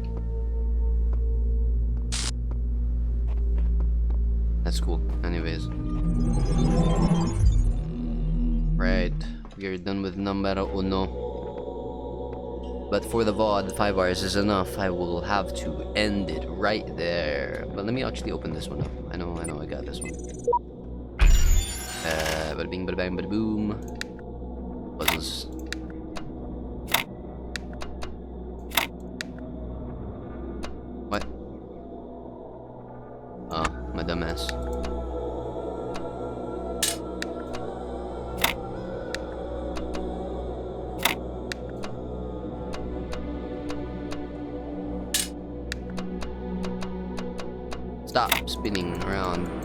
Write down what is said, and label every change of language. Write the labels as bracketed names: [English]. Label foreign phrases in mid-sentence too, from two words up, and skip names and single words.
[English] That's cool. Anyways. Right. We are done with [Spanish] numero uno. [English] But for the VOD, 5 hours is enough. I will have to end it right there. But let me actually open this one up. I know I got this one. Bada bing, bada bang, bada boom. Puzzles. What? Oh, my dumbass. Stop spinning around.